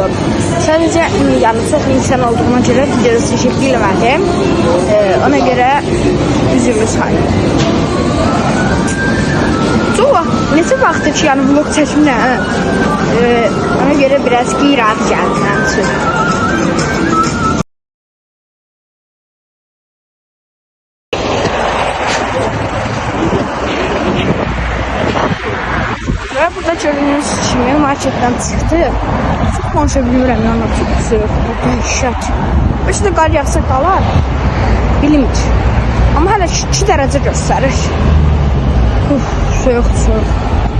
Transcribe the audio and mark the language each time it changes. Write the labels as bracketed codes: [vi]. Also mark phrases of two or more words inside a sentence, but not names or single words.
[tr] Sadece yani çok insan olduğuna göre videoda teşekkür etmedim. Ona göre üzümlü saydım. [az] Sonra neçə vaxtdır ki, yani vlog çəkimlə ona göre biraz qeyri-adi gəldi mənim üçün. [tr] Ve burada gördüğünüz kimi marketten çıktı. Çok konuşabilirim yani çok soğuk, dəhşət. [az] İşte qar yağsa qalar, bilinmir. Ama hələ 2 dərəcə göstərir. [tr] Soğuk, soğuk.